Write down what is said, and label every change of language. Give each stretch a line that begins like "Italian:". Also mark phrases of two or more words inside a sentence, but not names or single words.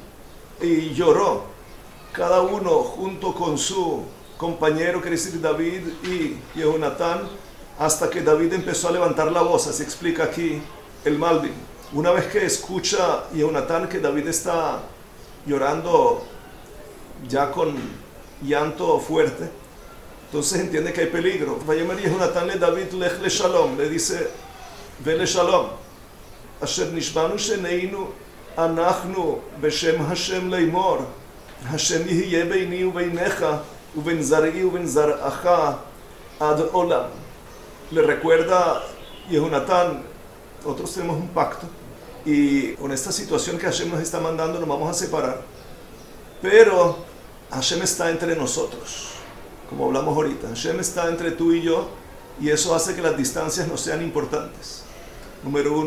Spanish: Y lloró cada uno junto con su compañero, quiere decir David y Yehunatán, hasta que David empezó a levantar la voz. Así explica aquí el Malbim. Una vez que escucha Yehunatán que David está llorando ya con llanto fuerte, entonces entiende que hay peligro.
Hebrew: ויאמר יהונתן לדוד לך לשלום,
Spanish: le dice ve
Hebrew: לשלום. אשר נשבענו שנינו אנחנו בשם השם לאמר השם יהיה ביני ובינך ובין זרעי ובין זרעך עד עולם.
Spanish: Le recuerda Yehunatán, nosotros tenemos un pacto y con esta situación que Hashem nos está mandando nos vamos a separar, pero Hashem está entre nosotros, como hablamos ahorita. Hashem está entre tú y yo, y eso hace que las distancias no sean importantes, número uno.